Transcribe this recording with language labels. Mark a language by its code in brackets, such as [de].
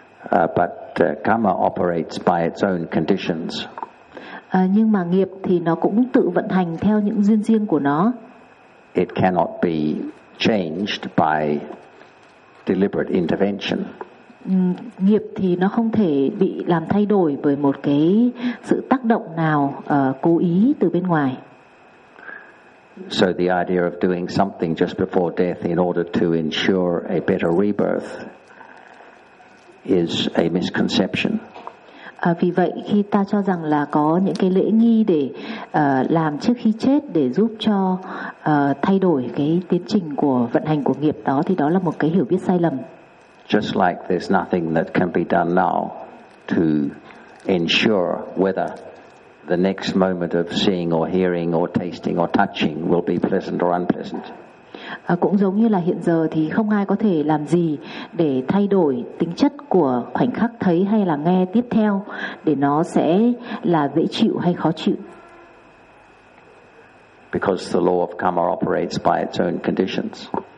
[en] But karma operates by its own conditions. [vi] Nhưng mà nghiệp thì nó cũng tự vận hành theo những duyên riêng của nó. [en] It cannot be changed by deliberate intervention. [vi] Nghiệp thì nó không thể bị làm thay đổi bởi một cái sự tác động nào cố ý từ bên ngoài. [en] So the idea of doing something just before death in order to ensure a better rebirth is a misconception. [vi] Vì vậy khi ta cho rằng là có những cái lễ nghi để làm trước khi chết để giúp cho thay đổi cái tiến trình của vận hành của nghiệp đó thì đó là một cái hiểu biết sai lầm. [en] Just like there's nothing that can be done now to ensure whether the next moment of seeing or hearing or tasting or touching will be pleasant or unpleasant. [vi] Cũng giống như là hiện giờ thì không ai có thể làm gì để thay đổi tính chất của khoảnh khắc thấy hay là nghe tiếp theo để nó sẽ là dễ chịu hay khó chịu. [en] Because the law of karma operates by its own conditions.